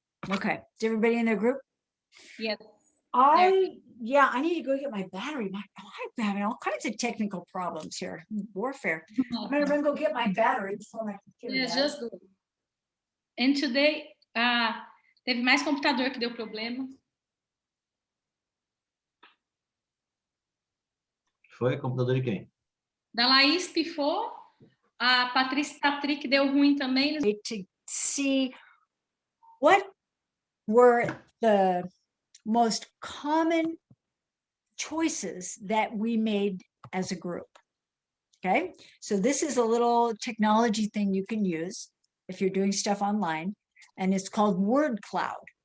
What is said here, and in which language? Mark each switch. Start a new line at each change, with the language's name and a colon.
English: Okay, is everybody in their group? Yes. I need to go get my battery. I'm having all kinds of technical problems here. Warfare. I'm gonna run go get my battery before my computer Yes, dies. just do it. And today,
Portuguese: teve mais computador que deu problema. Foi computador de quem? Da Laís pifou, a Patrícia Patrick deu ruim também.
English: To see what were the most common choices that we made as a group. Okay, so this is a little technology thing you can use if you're doing stuff online, and it's called Word Cloud.